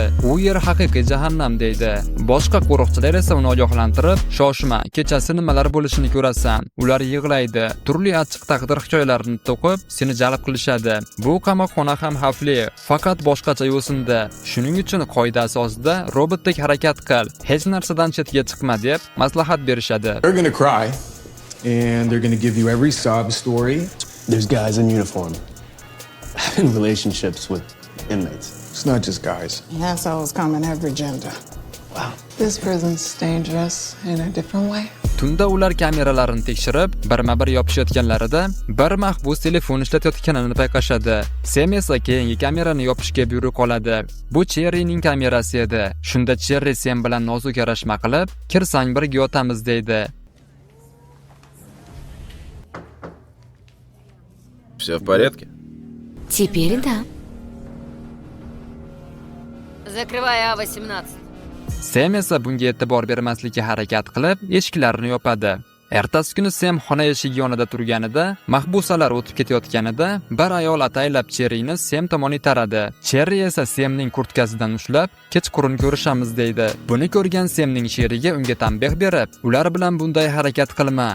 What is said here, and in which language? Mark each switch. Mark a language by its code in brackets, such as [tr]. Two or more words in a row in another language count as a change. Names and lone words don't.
[uz] U yer haqiqiy jahannam deydi. Boshqa qo'riqchilar esa uni ogohlantirib, shoshma, kechasi nimalar bo'lishini ko'rasan. Ular yig'laydi. Turli achchiq taqdir hikoyalarini to'qib, seni jalb qilishadi. Bu qamoqxona ham xavfli, faqat boshqacha yo'sinda. Shuning uchun qoida asosida robotdek harakat qil, hech narsadan chetga chiqma deb maslahat berishadi. [en] They're gonna cry, and they're gonna give you every sob story. There's guys in uniform having relationships with inmates. It's not just guys. Assholes come in every gender. Wow. This prison's dangerous in a different way. [uz] Tunda ular kameralarini tekshirib, birma-bir yopishayotganlarida bir mahbus telefon ishlatayotganini payqashadi. Sem esa keyingi kamerani yopishga buyruq oladi. Bu Cherryning kamerasi edi. Shunda Cherry Sem bilan nozik yarashma qilib, "Kirsang birga yotamiz" deydi. [ru] Все в порядке? Теперь да. Закрывай А-18. [uz] Sem esa bunga e'tibor bermaslikka harakat qilib, eshiklarni yopadi. Ertasi kuni Sem xona eshigi yonida turganida, mahbusalar o'tib ketayotganida, bir ayol ataylab Cherryni Sem tomon itaradi. Cherry esa Semning kurtkasidan ushlab, kechqurun ko'rishamiz deydi. Buni ko'rgan Semning sheriga unga tanbeh berib, ular bilan bunday harakat qilma.